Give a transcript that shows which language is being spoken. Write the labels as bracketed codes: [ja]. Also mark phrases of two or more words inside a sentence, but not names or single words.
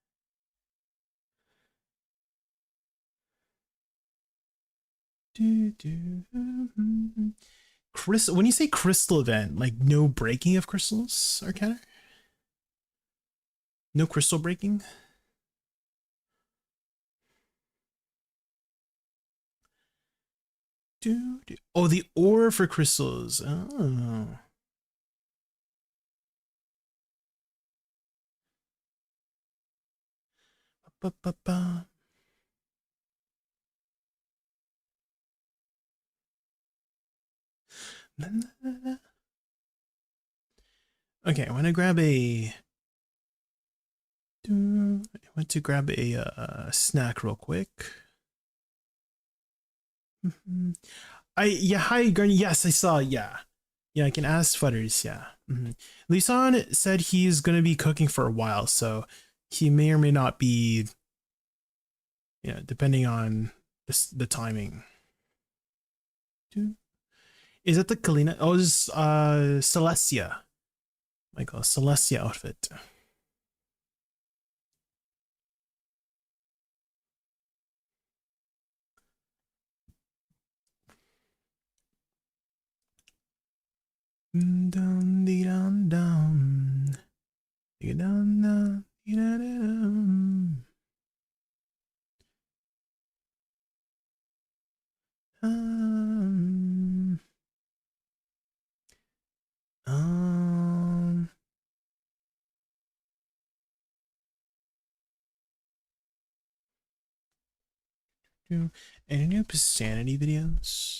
[en] Crystal, when you say crystal event, like no breaking of crystals, Arcanner? No crystal breaking? Oh, the ore for crystals. Oh. Ba, ba, ba. La, la, la. Okay, I want to grab a. I want to grab a snack real quick. Hi Gurney. Yes, I saw. Yeah, I can ask Futters. Yeah. Lisan said he's gonna be cooking for a while, so he may or may not be. Yeah, depending on the timing. Is it the Kalina? Oh, it's Celestia. Like a Celestia outfit. Dun dee dun dun. Dee dun dun. Dee dun dun. Um, any new Sanity videos?